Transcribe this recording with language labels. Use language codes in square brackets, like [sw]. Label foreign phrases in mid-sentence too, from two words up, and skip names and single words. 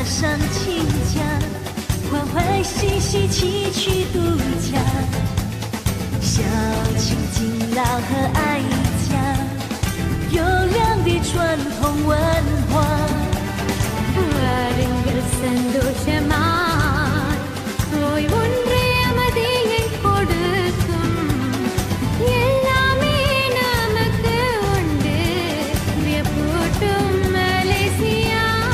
[zh] 亲家，欢欢喜喜齐去度假，孝亲敬老和爱家，优良的传统文化。 [ta] வாருங்கள் சந்தோஷமாய் ஓய்வொன்றே அமைதியை கொடுக்கும் எல்லாமே நமக்கு உண்டு வியப்பூட்டும் மலேசியா